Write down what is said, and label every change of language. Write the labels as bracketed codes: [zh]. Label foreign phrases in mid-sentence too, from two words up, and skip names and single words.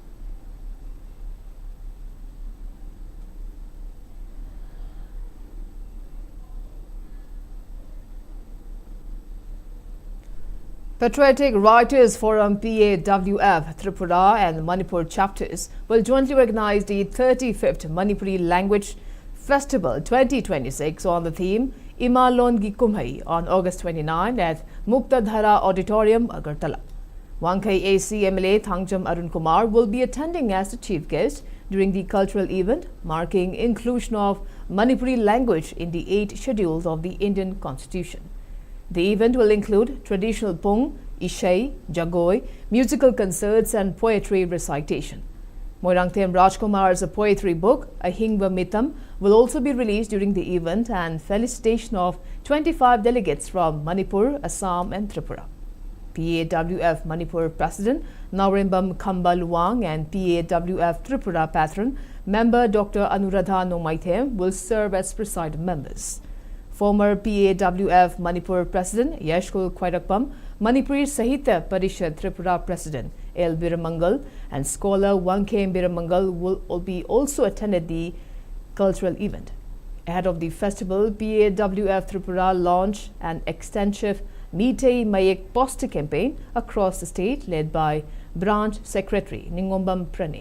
[en] Patriotic Writers Forum PAWF Tripura and Manipur chapters will jointly organize the 35th Manipuri Language Festival 2026 on the theme Imalon Gi Kumhai on August 29 at Muktadhara Auditorium, Agartala. Wangkai AC MLA Thangjam Arun Kumar will be attending as the chief guest during the cultural event marking inclusion of Manipuri language in the 8th schedule of the Indian Constitution. The event will include traditional Pung, Ishai, Jagoi, musical concerts and poetry recitation. Moirangthem Rajkumar's poetry book, Ahingva Mitam, will also be released during the event, and felicitation of 25 delegates from Manipur, Assam and Tripura. PAWF Manipur President Naurimbam Khamba Luang and PAWF Tripura Patron member Dr. Anuradha Nomaithem will serve as presiding members. Former PAWF Manipur President Yashkul Khwairakpam, Manipuri Sahitya Parishad Tripura President L. Biramangal and scholar Wangkhem Biramangal will also attended the cultural event. Ahead of the festival, PAWF Tripura launched an extensive Meetei Mayek poster campaign across the state led by Branch Secretary Ningombam Pranay.